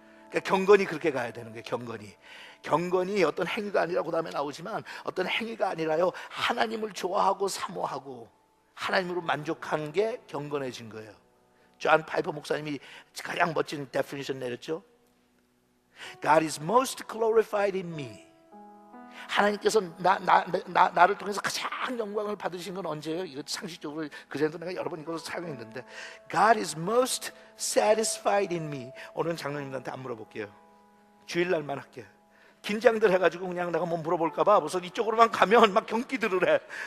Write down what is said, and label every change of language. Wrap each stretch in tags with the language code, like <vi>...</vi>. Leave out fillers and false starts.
<ko>그러니까 경건이 그렇게 가야 되는 거예요. 경건이 어떤 행위가 아니라, 그 다음에 나오지만, 어떤 행위가 아니라요, 하나님을 좋아하고 사모하고 하나님으로 만족하는 게 경건해진 거예요. 존 파이퍼 목사님이 가장 멋진 데피니션 내렸죠.</ko> <en>God is most glorified in me.</en> <ko>하나님께서 나를 통해서 가장 영광을 받으신 건 언제예요? 이거 상식적으로 그전에도 내가 여러 번 이걸 사용했는데,</ko> <en>God is most satisfied in me.</en> <ko>오늘은 장로님들한테 안 물어볼게요. 주일날만 할게요. 긴장들 해가지고 그냥 내가 뭐 물어볼까봐 무슨 이쪽으로만 가면 막 경기들을 해.</ko>